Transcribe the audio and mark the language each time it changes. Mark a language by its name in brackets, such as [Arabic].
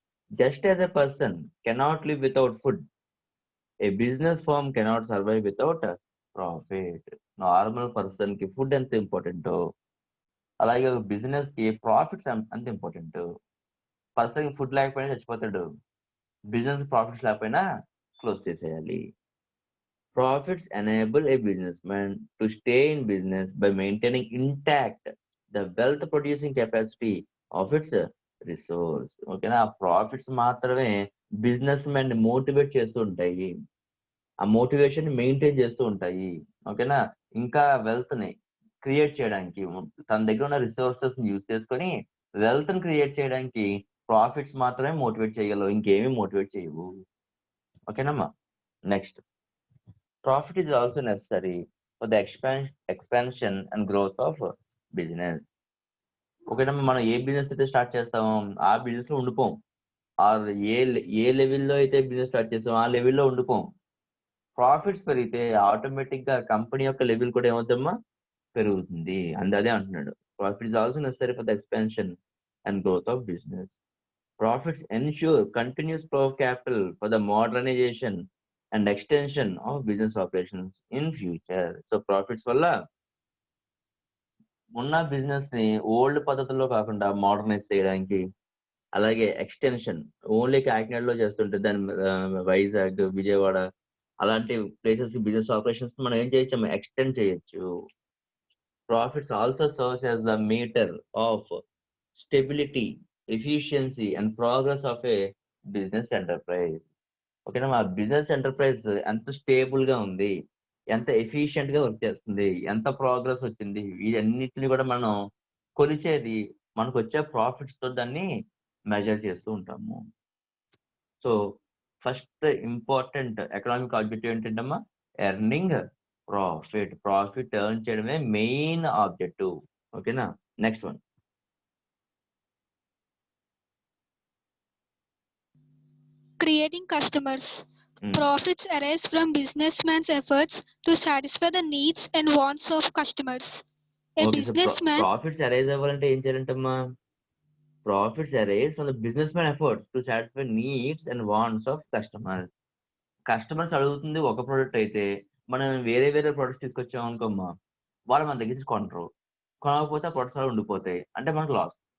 [English] Just as a person cannot live without food, a business firm cannot survive without profit. [Telugu] Normal person కి food ఎంత important, అలాగే business కి profits అంత important. Person కి food లేకపోయినా చచ్చిపోతాడు, బిజినెస్ ప్రాఫిట్స్ లేకపోయినా క్లోజ్ చేసేయాలి. [English] Profits enable a businessman to stay in business by maintaining intact the wealth producing capacity of its resource. [Telugu] ఓకేనా? ప్రాఫిట్స్ మాత్రమే బిజినెస్ మ్యాన్ మోటివేట్ చేస్తూ ఉంటాయి, ఆ మోటివేషన్ మెయింటైన్ చేస్తూ ఉంటాయి. ఓకేనా? ఇంకా వెల్త్ ని క్రియేట్ చేయడానికి, తన దగ్గర ఉన్న రిసోర్సెస్ ని యూజ్ చేసుకొని వెల్త్ ని క్రియేట్ చేయడానికి ప్రాఫిట్స్ మాత్రమే మోటివేట్ చేయగలవు, ఇంకేమీ మోటివేట్ చేయవు. ఓకేనమ్మా? [English] Next, profit is also necessary for the expansion and growth of business. [Telugu] ఓకేనా? మనం ఏ బిజినెస్ అయితే స్టార్ట్ చేస్తామో ఆ బిజినెస్ లో ఉండిపోం, ఆర్ ఏ లెవెల్లో అయితే బిజినెస్ స్టార్ట్ చేస్తామో ఆ లెవెల్లో ఉండిపోం. ప్రాఫిట్స్ పెరిగితే ఆటోమేటిక్ గా కంపెనీ యొక్క లెవెల్ కూడా ఏమవుతుందమ్మా పెరుగుతుంది. అదే అంటున్నాడు. [English] Profit is also necessary for the expansion and growth of business. Profits ensure continuous flow of capital for the modernization and extension of business operations in future. [Telugu] So profits వల్ల ఉన్న business ని old పద్ధతుల్లో కాకుండా modernise చేయడానికి, అలాగే extension only కాకినాడలో చేస్తుంటే దాని వైజాగ్, విజయవాడ అలాంటి ప్లేసెస్ బిజినెస్ ఆపరేషన్స్ మనం ఏం చేయొచ్చు, ఎక్స్టెండ్ చేయొచ్చు. [English] Profits also serves as the meter of stability, efficiency and progress of a business enterprise. [Telugu] ఓకేనా, మా బిజినెస్ ఎంటర్ప్రైజ్ ఎంత స్టేబుల్ గా ఉంది, ఎంత ఎఫిషియెంట్ గా వర్క్ చేస్తుంది, ఎంత ప్రోగ్రెస్ వచ్చింది, వీటన్నిటిని కూడా మనం కొలిచేది మనకు వచ్చే ప్రాఫిట్స్ తో దాన్ని మెజర్ చేస్తూ ఉంటాము. So first important economic objective ఏంటంటమ్మా, earning profit earn చేయడమే మెయిన్ ఆబ్జెక్టివ్. ఓకేనా, next one. [English] Creating customers. Profits arise from businessman's efforts to satisfy the needs and wants of customers. A businessman. [Telugu] Profits arise అవ్వాలంటే ఏం చేయాలంటమ్మా, [English] Profits arise from the business man efforts to satisfy needs and wants of customers. [Telugu] Customers అడుగుతుంది ఒక product అయితే మనం వేరే products తీసుకొచ్చాం అనుకోమ్మా, వాళ్ళు మన దగ్గర నుంచి కొనరు, కొనకపోతే ఆ ప్రొడక్ట్స్ అలా ఉండిపోతాయి, అంటే మనకు లాస్.